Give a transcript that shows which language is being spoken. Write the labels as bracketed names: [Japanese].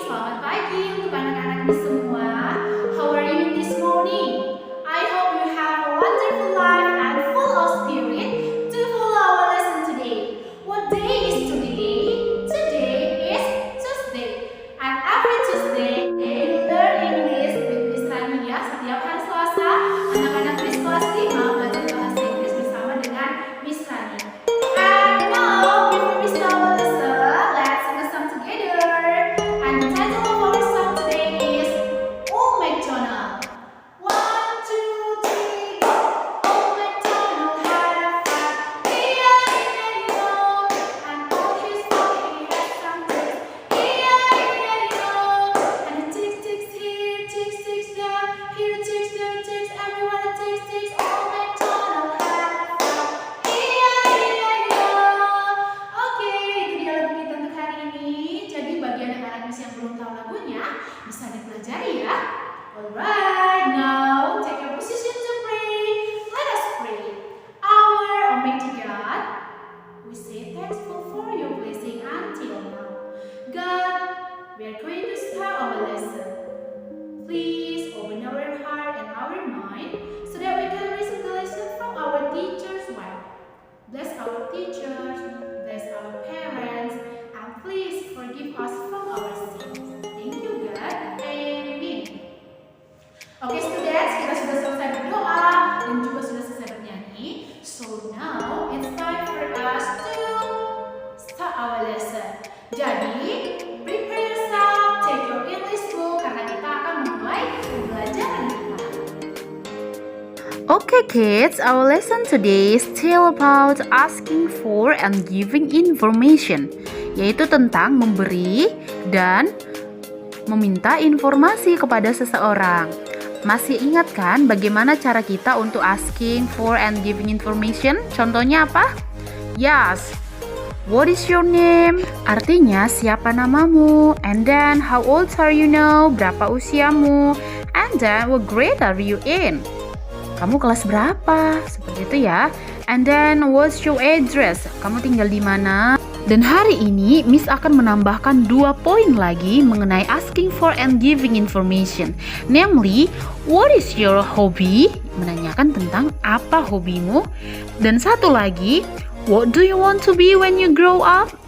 [Indonesian] Selamat pagi untuk anak-anak di semua. [English] How are you this morning? I hope you have a wonderful life and full of spirit to follow our lesson today. What day is today? Today is Tuesday. And every Tuesday, we learn English with Miss Rania. [Indonesian] Setiap hari Selasa, anak-anak Miss kelas 5 belajar bahasa Inggris bersama dengan Miss Rania. [English] And now, before we start our lesson, let's sing a song together. And the title of our song today is Old MacDonald. 1, 2, 3, go! Old MacDonald had a farm, E-I-E-I-O. And on his farm he had some pigs, E-I-E-I-O. And the ticks, ticks here, ticks, ticks there, here ticks, there ticks, everyone ticks, ticks. Old MacDonald had a farm, E-I-E-I-O. [Indonesian] Oke, itu dia lagu kita untuk hari ini. Jadi bagi anak-anak Miss yang belum tahu lagunya, bisa dipelajari ya. [English] Alright, now take your position to pray. Let us pray. Our Almighty God, we say thankful for your blessing until now. God, we are going to start our lesson. Please open our heart and our mind so that we can listen the lesson from our teacher's wife. Bless our teachers, bless our parents, and please forgive us from our sins. Thank you, God. Amen. [Indonesian] Oke, students, kita sudah selesai berdoa dan juga sudah selesai bernyanyi. [English] So now it's time for us to start our lesson. [Indonesian] Jadi, [English] prepare yourself, take your English book [Indonesian] karena kita akan memulai pembelajaran kita. [English] Okay kids, our lesson today is still about asking for and giving information, [Indonesian] yaitu tentang memberi dan meminta informasi kepada seseorang. Masih ingat kan bagaimana cara kita untuk [English] asking for and giving information? [Indonesian] Contohnya apa? Yes. [English] What is your name? [Indonesian] Artinya siapa namamu? [English] And then how old are you now? [Indonesian] Berapa usiamu? [English] And then what grade are you in? [Indonesian] Kamu kelas berapa? Seperti itu ya. [English] And then what's your address? [Indonesian] Kamu tinggal di mana? Dan hari ini Miss akan menambahkan 2 poin lagi mengenai [English] asking for and giving information. Namely, what is your hobby? [Indonesian] Menanyakan tentang apa hobimu. Dan satu lagi, [English] what do you want to be when you grow up?